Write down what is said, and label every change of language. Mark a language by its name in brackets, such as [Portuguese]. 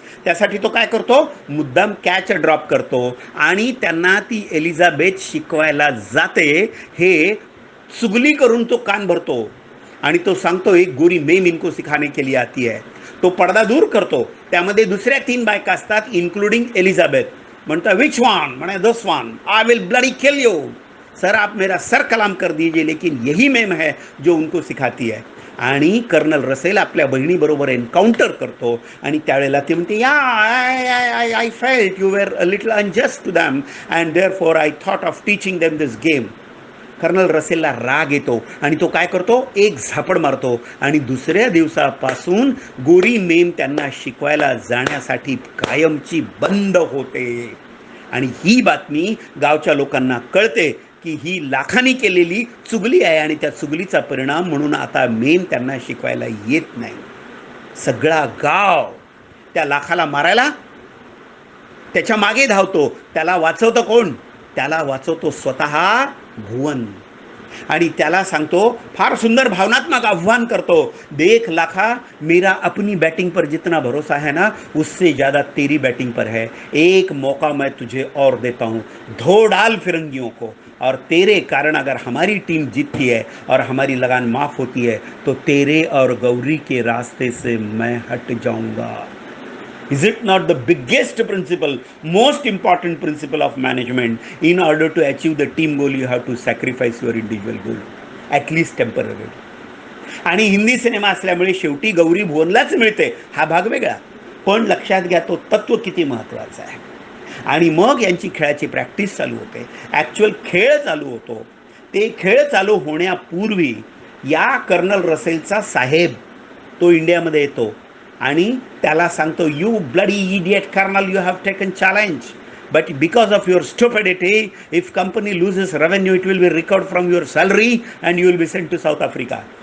[Marathi] त्यासाठी तो काय करतो, मुद्दाम कॅच ड्रॉप करतो आणि त्यांना ती एलिझाबेथ शिकवायला जाते. हे चुगली करून तो कान भरतो आणि तो सांगतो, [Hindi] एक गोरी मेम इनको सिखाने के लिए आती है. [Marathi] तो पडदा दूर करतो, त्यामध्ये दुसऱ्या 3 बायका असतात इन्क्लुडिंग एलिझाबेथ. [English] म्हणता which one, म्हणे this one, I will bloody kill you. [Hindi] Sir आप मेरा सर कलाम कर दीजिए, लेकिन यही मेम है जो उनको सिखाती है. [Marathi] आणि कर्नल रसेल आपल्या बहिणीबरोबर एन्काउंटर करतो आणि त्यावेळेला ती म्हणते, [English] Yeah I felt you were a little unjust to them and therefore I thought of teaching them this game. [Marathi] Colonel रसेलला राग येतो आणि तो काय करतो, एक झापड मारतो आणि दुसऱ्या दिवसापासून गोरी मेम त्यांना शिकवायला जाण्यासाठी कायमची बंद होते. आणि ही बातमी गावच्या लोकांना कळते की ही लाखांनी केलेली चुगली आहे आणि त्या चुगलीचा परिणाम म्हणून आता मेम त्यांना शिकवायला येत नाही. सगळा गाव त्या लाखाला मारायला त्याच्या मागे धावतो. त्याला वाचवतं कोण? त्याला वाचवतो स्वतः भुवन. आणि त्याला सांगतो, फार सुंदर भावनात्मक आव्हान करतो, [Hindi] देख लाखा, मेरा अपनी बैटिंग पर जितना भरोसा है ना, उससे ज़्यादा तेरी बैटिंग पर है. एक मौका मैं तुझे और देता हूँ, धो डाल फिरंगियों को, और तेरे कारण अगर हमारी टीम जीतती है और हमारी लगान माफ़ होती है तो तेरे और गौरी के रास्ते से मैं हट जाऊंगा. [English] Is it not the biggest principle, most important principle of management? In order to achieve the team goal, you have to sacrifice your individual goal, at least temporarily. [Marathi] आणि हिंदी सिनेमा असल्यामुळे शेवटी गौरी भुवनलाच मिळते, हा भाग वेगळा. पण लक्षात घ्या, तो तत्व किती महत्त्वाचा आहे. आणि मग यांची खेळाची प्रॅक्टिस चालू होते, ॲक्च्युअल खेळ चालू होतो. ते खेळ चालू होण्यापूर्वी या कर्नल रसेलचा साहेब तो इंडियामध्ये येतो आणि त्याला सांगतो, [English] You bloody idiot colonel, you have taken challenge, but because of your stupidity, if company loses revenue, it will be record from your salary and you will be sent to South Africa.